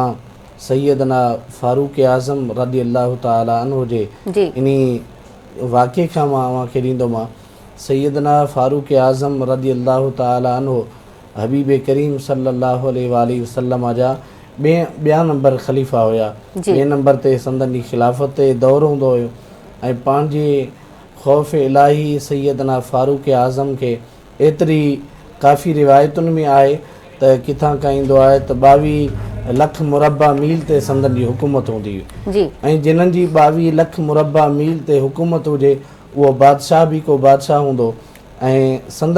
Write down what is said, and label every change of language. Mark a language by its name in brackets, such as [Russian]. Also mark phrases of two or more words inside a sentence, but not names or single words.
[Sindhi] सैयदना फारूक आज़म [Arabic] رضي الله تعالى عنه [Sindhi] जे इन वाक़े खां मां अव्हांखे ॾींदोमांव सैयदना फारूक आज़म [Arabic] رضي الله تعالى عنه [Sindhi] हबीब करीम [Arabic] صلى الله عليه وسلم [Sindhi] जा ॿिया नंबर ख़लीफ़ा हुया ॿिए नंबर ते संदन ख़िलाफ़त ते दौर हूंदो हुयो ऐं पंहिंजे ख़ौफ़ इलाही सैयदना फारूक आज़म खे एतिरी काफ़ी रिवायतुनि में आहे त किथां खां ईंदो आहे त 22 लख मुरबा मील ते संदन जी हुकूमत हूंदी हुई ऐं जिन्हनि जी 22 लख मुरबा मील ते हुकूमत हुजे उहो बादशाह बि को बादशाह हूंदो ऐं संदन